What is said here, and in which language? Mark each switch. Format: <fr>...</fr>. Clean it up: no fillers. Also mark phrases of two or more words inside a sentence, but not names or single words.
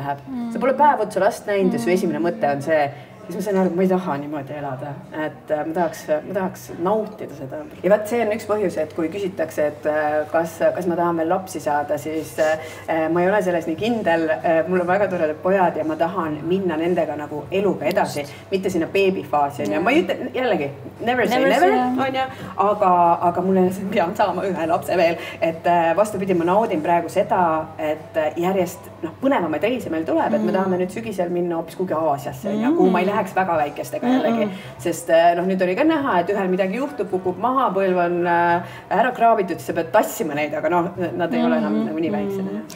<et>Sa pole päev otsa last näinud ja su esimene mõte on see, siis ma sain aru, et ma ei taha niimoodi elada, et ma tahaks nautida seda. Ja vaat see on üks põhjus, et kui küsitakse, et kas ma tahan veel lapsi saada, siis ma ei ole selles nii kindel. Mul on väga toredad pojad ja ma tahan minna nendega nagu eluga edasi, mitte sinna beebifaasi. Ma ei ütle jällegi,</et> <en>never say never,</en> <et>on ju, aga mulle pean saama ühe lapse veel, et vastupidi, ma naudin praegu seda, et järjest põnevamaid reise meil tuleb, et me tahame nüüd sügisel minna hoopis kuhugi Aasiasse, kuhu ma ei läheks väga väikestega jällegi, sest nüüd oli ka näha, et ühel midagi juhtub, kukub maha, põlv on ära kraabitud, siis sa pead tassima neid, aga nad ei ole enam nagu nii väiksed.</et>